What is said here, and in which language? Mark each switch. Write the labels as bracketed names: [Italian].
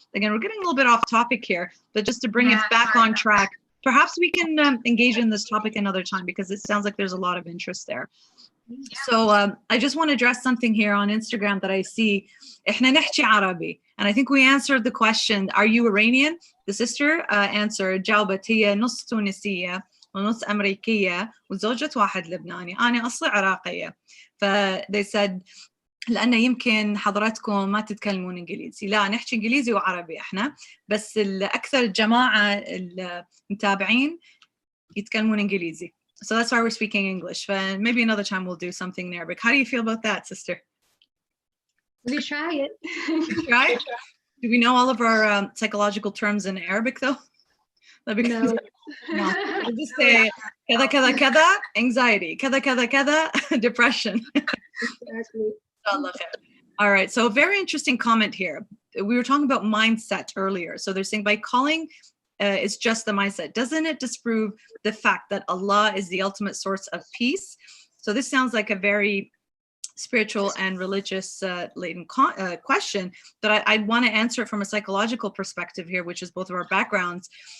[English] Again, we're getting a little bit off topic here, but just to bring it back on track, perhaps we can engage in this topic another time, because it sounds like there's a lot of interest there. So I just want to address something here on Instagram that I see. [Arabic] إحنا نحكي عربي. [English] And I think we answered the question, are you Iranian? The sister answered, [Arabic] جاوبت هي نص تونسية ونص أمريكية وزوجة واحد لبناني. أنا أصلي عراقية. [English] They said, [Arabic] لأن يمكن حضراتكم ما تتكلمون إنجليزي. لا، نحكي إنجليزي وعربي إحنا، بس الأكثر الجماعة المتابعين يتكلمون إنجليزي. [English] So that's why we're speaking English. Maybe another time we'll do something in Arabic. How do you feel about that, sister? We try it. Try? Do we know all of our psychological terms in Arabic, though? No. No. We'll just say [Arabic] كذا كذا كذا, [English] anxiety, [Arabic] كذا كذا كذا, [English] depression. Exactly. All right. So a very interesting comment here. We were talking about mindset earlier. So they're saying by calling it's just the mindset, doesn't it disprove the fact that Allah is the ultimate source of peace? So this sounds like a very spiritual and religious laden question, but I'd want to answer it from a psychological perspective here, which is both of our backgrounds.